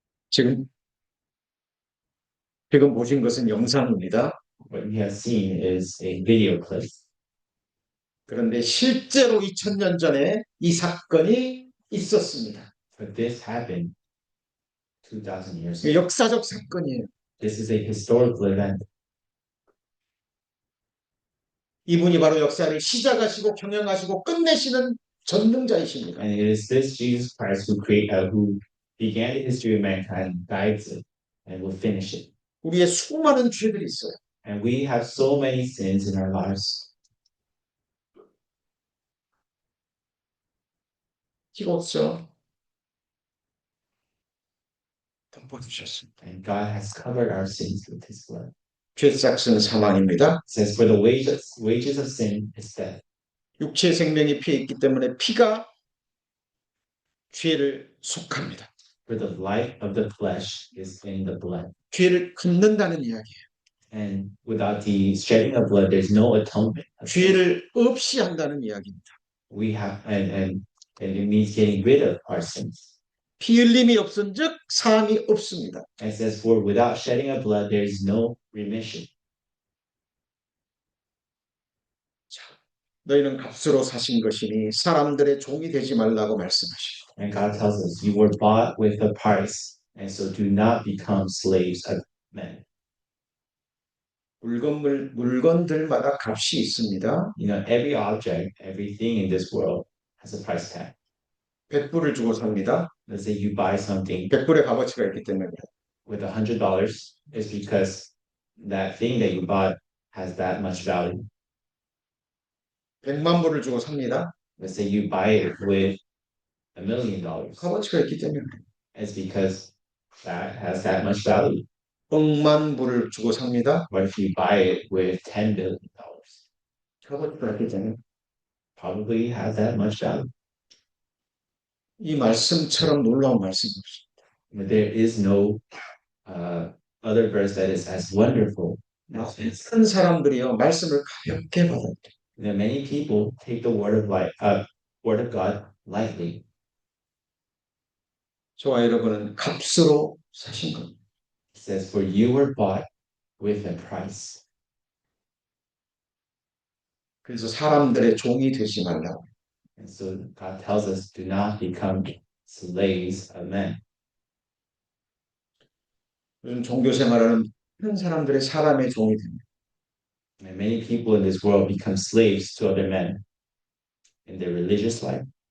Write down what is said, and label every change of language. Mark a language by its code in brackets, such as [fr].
[ko] 지금 보신 것은 영상입니다. [en] What you have seen is a video clip. [ko] 그런데 실제로 2000년 전에 이 사건이 있었습니다. [en] But this happened 2,000 years ago. [ko] 역사적 사건이에요. [en] This is a historical event. [ko] 이분이 바로 역사를 시작하시고 경영하시고 끝내시는 전능자이십니다. [en] And it is this Jesus Christ who began the history of mankind, guides it, and will finish it. [ko] 우리의 수많은 죄들이 있어요. [en] And we have so many sins in our lives. [ko] 이로써 덮어주셨습니다. [en] And God has covered our sins with His blood. [ko] 죄 삭은 사망입니다. [en] It says, for the wages of sin is death. [ko] 육체의 생명이 피에 있기 때문에 피가 죄를 속합니다. [en] For the life of the flesh is in the blood. [ko] 죄를 갚는다는 이야기예요. [en] And without the shedding of blood, there's no atonement. [ko] 죄를 없이 한다는 이야기입니다. [en] We have, and it means getting rid of our sins. [ko] 피 흘림이 없은즉 사함이 없습니다. [en] And it says, for without shedding of blood, there is no remission. [ko] 너희는 값으로 사신 것이니 사람들의 종이 되지 말라고 말씀하시고. [en] And God tells us, you were bought with a price, and so do not become slaves of men. [ko] 물건들마다 값이 있습니다. [en] You know, every object, everything in this world has a price tag. [ko] 100불을 주고 삽니다. [en] Let's say you buy something [ko] 100불의 값어치가 있기 때문에 [en] with $100, it's because that thing that you bought has that much value. [ko] 100만 불을 주고 삽니다. [en] Let's say you buy it with $1 million. [ko] 값어치가 있기 때문에. [en] It's because that has that much value. [ko] 억만 불을 주고 삽니다. [en] What if you buy it with $10 billion? [ko] 값어치가 있기 때문에. [en] Probably has that much value. [ko] 이 말씀처럼 놀라운 말씀이 없습니다. [en] But there is no other verse that is as wonderful as this. [ko] 많은 사람들이요 말씀을 가볍게 받아들여요. [en] That many people take the word of God lightly. [ko] 저와 여러분은 값으로 사신 겁니다. [en] It says, for you were bought with a price. [ko] 그래서 사람들의 종이 되지 말라고. [en] And so God tells us, do not become slaves of men. [ko] 요즘 종교 생활하는 많은 사람들의 사람의 종이 됩니다. [en] And many people in this world become slaves to other men in their religious life.